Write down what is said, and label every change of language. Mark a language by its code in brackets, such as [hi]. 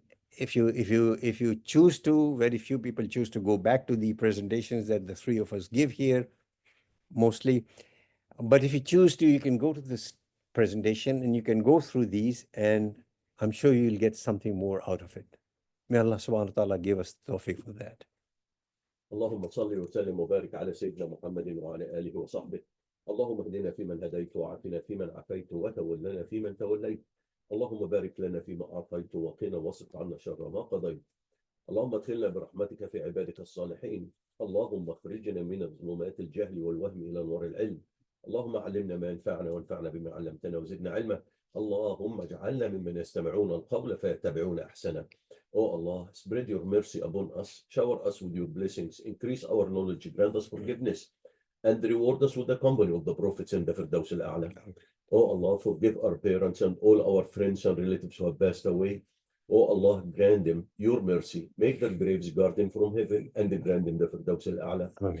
[en] If you choose to, very few people choose to go back to the presentations that the 3 of us give here, mostly. But if you choose to, you can go to this presentation and you can go through these, and I'm sure you'll get something more out of it. May Allah subhanahu wa ta'ala give us tawfiq for that. [ar] اللهم صل وسلم وبارك على سيدنا محمد وعلى آله وصحبه. اللهم اهدنا فيمن هديت وعافنا فيمن عافيت وتولنا فيمن توليت. اللهم بارك لنا فيما أعطيت وقنا واصرف عنا شر ما قضيت. اللهم ادخلنا برحمتك في عبادك الصالحين. اللهم اخرجنا من ظلمات الجهل والوهم إلى نور العلم. اللهم علمنا ما ينفعنا وانفعنا بما علمتنا وزدنا علما. اللهم اجعلنا ممن يستمعون القول فيتبعون أحسنه. [en] Oh Allah, spread your mercy upon us, shower us with your blessings, increase our knowledge, grant us forgiveness, and reward us with the company of the prophets in the Firdaus al-A'la. Oh Allah, forgive our parents and all our friends and relatives who have passed away. Oh Allah, grant them your mercy, make their graves garden from heaven, and grant them the Firdaus al-A'la.